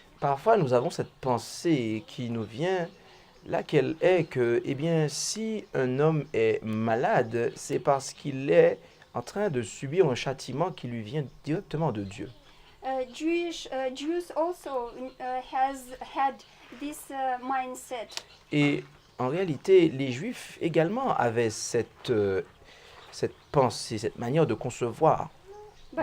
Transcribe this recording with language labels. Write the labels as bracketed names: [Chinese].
[French] Parfois, nous avons cette pensée qui nous vient, laquelle est que, eh bien, si un homme est malade, c'est parce qu'il est en train de subir un châtiment qui lui vient directement de Dieu. [English] Jews also has had this mindset. [French] Et en réalité, les Juifs également avaient cette pensée, cette manière de concevoir les